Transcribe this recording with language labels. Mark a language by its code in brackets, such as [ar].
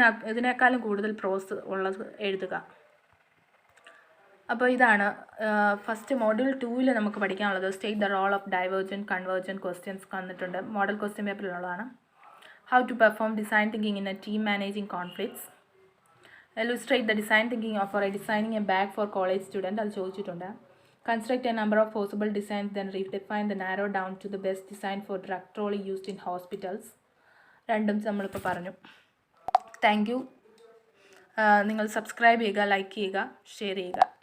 [ml] ഇതിനേക്കാളും കൂടുതൽ പ്രോസ് ഉള്ളത് എഴുതുക. അപ്പോൾ ഇതാണ് ഫസ്റ്റ് മോഡ്യൂൾ 2-ൽ നമുക്ക് പഠിക്കാനുള്ളത്. [en] state the role of divergent convergent questions [ml] വന്നിട്ടുണ്ട്. Model question പേപ്പറിലുള്ളതാണ്. [en] How to perform design thinking in a team managing conflicts. Illustrate the design thinking for designing a bag for college student. [ml] അത് ചോദിച്ചിട്ടുണ്ട്. [en] Construct a number of possible designs, then redefine the narrow down to the best design for drug trolley used in hospitals. [ml] രണ്ടും നമ്മളിപ്പോൾ പറഞ്ഞു. Thank you. നിങ്ങൾ subscribe ചെയ്യുക, like ചെയ്യുക, share ചെയ്യുക.